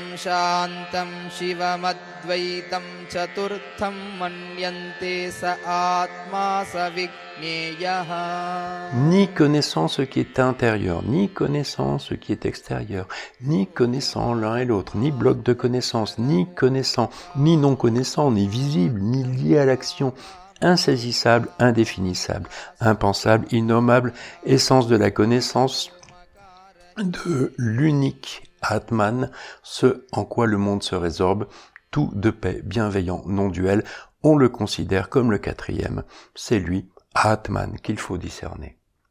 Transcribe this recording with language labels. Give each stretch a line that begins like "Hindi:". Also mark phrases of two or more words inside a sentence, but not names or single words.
Sanskrit: शान्तं शिवमद्वैतं चतुर्थं मन्यन्ते स आत्मा स विज्ञेयः.
French: Ni connaissant ce qui est intérieur, ni connaissant ce qui est extérieur, ni connaissant l'un et l'autre, ni bloc de connaissance, ni connaissant, ni non connaissant, ni visible, ni lié à l'action, insaisissable, indéfinissable, impensable, innommable, essence de la connaissance, de l'unique Atman, ce en quoi le monde se résorbe, tout de paix, bienveillant, non-duel, on le considère comme le quatrième, c'est lui, Atman, qu'il faut discerner.